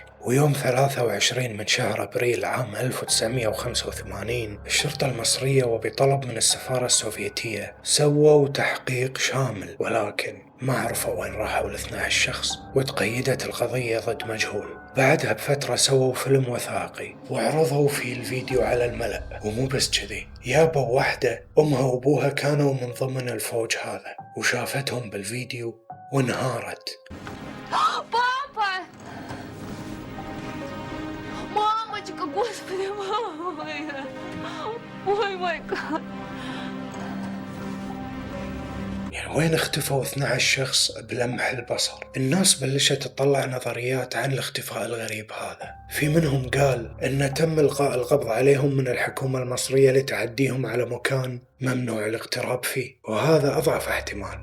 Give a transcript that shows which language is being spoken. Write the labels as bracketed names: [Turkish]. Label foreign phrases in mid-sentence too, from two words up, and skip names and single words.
[Arabic] ويوم 23 من شهر أبريل عام 1985 الشرطة المصرية وبطلب من السفارة السوفيتية سووا تحقيق شامل، ولكن ما عرفوا وين راحوا ال12 شخص، وتقيدت القضية ضد مجهول. بعدها بفترة سووا فيلم وثائقي وعرضوا فيه الفيديو على الملأ، ومو بس كذي، يابوا واحدة أمها وأبوها كانوا من ضمن الفوج هذا وشافتهم بالفيديو وانهارت. [Russian] Господи, мама моя! Ой, мой гад! [Arabic] يعني وين اختفوا 12 شخص بلمح البصر؟ الناس بلشت تطلع نظريات عن الاختفاء الغريب هذا. في منهم قال إن تم إلقاء القبض عليهم من الحكومة المصرية لتعديهم على مكان ممنوع الاقتراب فيه، وهذا أضعف احتمال.